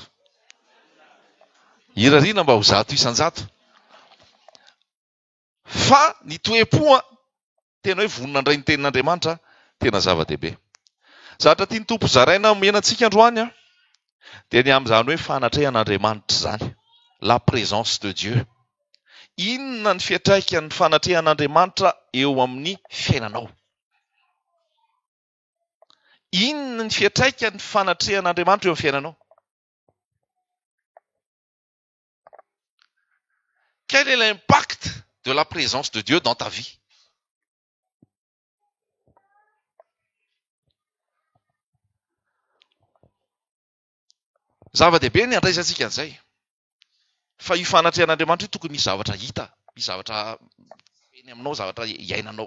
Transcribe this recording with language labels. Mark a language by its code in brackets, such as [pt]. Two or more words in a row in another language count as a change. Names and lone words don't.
[mg] Irariana mba ho 100 isan-jato. Fa ny toe-po tena hoe vonona andray ny tenin'Andriamanitra tena zava-dehibe. Zavatra tia ny Tompo zaraina menantsika androany dia ny amin'izany hoe fanatrehan'Andriamanitra zany. [fr] La présence de Dieu. [mg] Inona ny fiantraikan'ny fanatrehan'Andriamanitra eo amin'ny fiainanao? Inona ny fiantraikan'ny fanatrehan'Andriamanitra eo amin'ny fiainanao? [fr] Quel est l'impact de la présence de Dieu dans ta vie? [mg] Zava-dehibe ny andraisantsika an'izay. Fa io fanatrehan'Andriamanitra io tokony misy zavatra hita, misy zavatra eny aminao, zavatra iainanao.